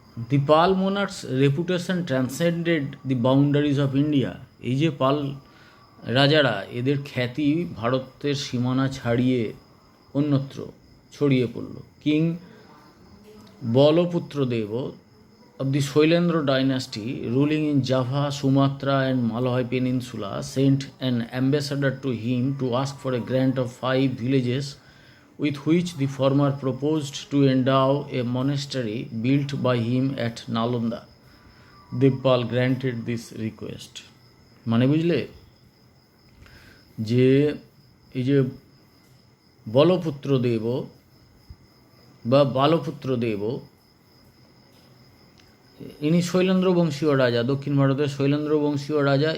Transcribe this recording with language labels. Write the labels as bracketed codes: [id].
[en] The Pal monarch's reputation transcended the boundaries of India. [bn] এই যে পাল রাজারা, এদের খ্যাতি ভারতের সীমানা ছাড়িয়ে অন্যত্র ছড়িয়ে পড়ল। [en] King Balaputradeva of the Shoilendra dynasty, ruling in Java, Sumatra and Malay Peninsula, sent an ambassador to him to ask for a grant of 5 villages with which the former proposed to endow a monastery built by him at Nalanda. Devpal granted this request. [bn] মানে বুঝলে যে এই যে বলপুত্রদেব বা বালপুত্রদেব, ইনি শৈলেন্দ্র বংশীয় রাজা, দক্ষিণ ভারতের শৈলেন্দ্র বংশীয় রাজা।